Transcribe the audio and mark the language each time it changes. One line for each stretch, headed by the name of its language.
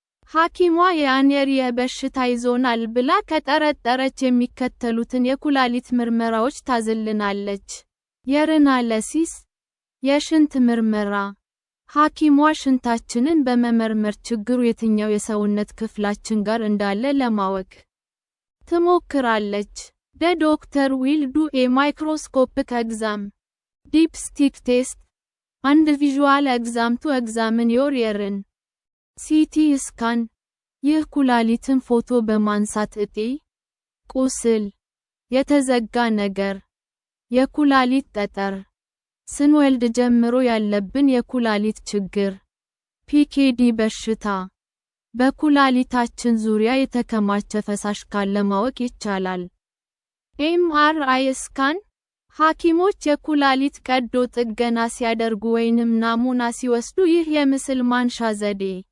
Amharic: ሐኪሟ የአኔሪያ በሽታ ይዞናል ብላ ከጠረጠረች የሚከተሉትን የኩላሊት ምርመራዎች ታዝልናለች። የሪናሊሲስ፣ የሽንት ምርመራ። ሐኪሟ ሽንታችንን በመመርመር ችግሩ የትኛው የሰውነት ክፍላችን ጋር እንዳለ ለማወቅ ትሞክራለች።
English: The doctor will do a microscopic exam. Dipstick test and visual exam to examine your urine. CT scan.
Amharic: ይህ ኩላሊትን ፎቶ በማንሳት እጢ፣ ቁስል፣ የተዘጋ ነገር፣ የኩላሊት ጠጠር፣ ስንወልድ ጀምሮ ያለብን የኩላሊት ችግር፣ ፒኬዲ በሽታ፣ በኩላሊታችን ዙሪያ የተከማቸ ፈሳሽ ካለ ማወቅ ይቻላል። ኤምአርአይ ስካን፣ ሐኪሞች የኩላሊት ቀዶ ጥገና ሲያደርጉ ወይንም ናሙና ሲወስዱ ይህ የምስል ማንሻ ዘዴ